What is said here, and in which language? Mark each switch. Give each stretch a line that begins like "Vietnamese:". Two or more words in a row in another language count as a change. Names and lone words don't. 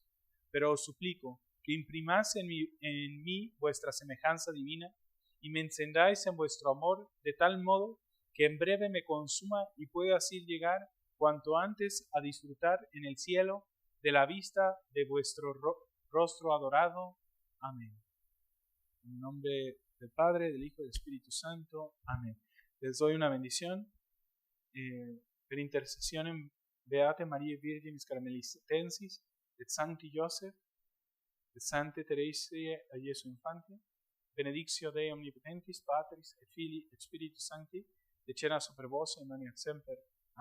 Spanish: Pero os suplico que imprimáis en mí vuestra semejanza divina y me encendáis en vuestro amor de tal modo que en breve me consuma y pueda así llegar cuanto antes a disfrutar en el cielo de la vista de vuestro rostro adorado. Amén. En nombre del Padre, del Hijo y del Espíritu Santo. Amén. Les doy una bendición.
Latin: Per intercessionem Beate Mariae Virginis Carmelitensis, et Sancti Joseph, et Sancte Teresiae a Jesu Infante, benedictio Dei omnipotentis, Patris et Filii et Spiritus Sancti, decena super vos et manet semper.